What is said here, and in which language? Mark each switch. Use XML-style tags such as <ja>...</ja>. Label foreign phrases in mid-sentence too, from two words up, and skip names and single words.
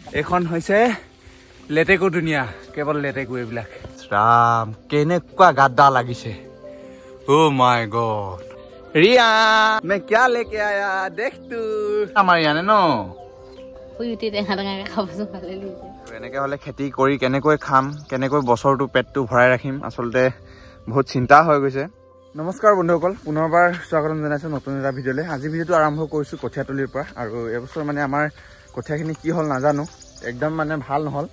<as>এখন হৈছে লেটেকু দুনিয়া, কেৱল লেটেকু এইবিলাক। ৰাম কেনেকুৱা গাদ্দা লাগিছে।</as> <en>Oh my God.</en> <hi>ৰিয়া मैं क्या लेके आया देख तू।</hi> <as>আমাৰ ইয়ানে ন এনেকে হলে খেতি কৰি কেনেকৈ খাম, কেনেকৈ বছৰটো পেটটো ভৰাই ৰাখিম, আচলতে বহুত চিন্তা হৈ গৈছে। নমস্কাৰ বন্ধুসকল, পুনৰবাৰ স্বাগতম জনাইছোঁ নতুন এটা ভিডিঅ'লৈ। আজি ভিডিঅ'টো আৰম্ভ কৰিছোঁ কঠীয়াতলিৰ পৰা। আৰু এবছৰ মানে আমাৰ কঠীয়াখিনি কি হ'ল নাজানো, একদম মানে ভাল নহ'ল।</as>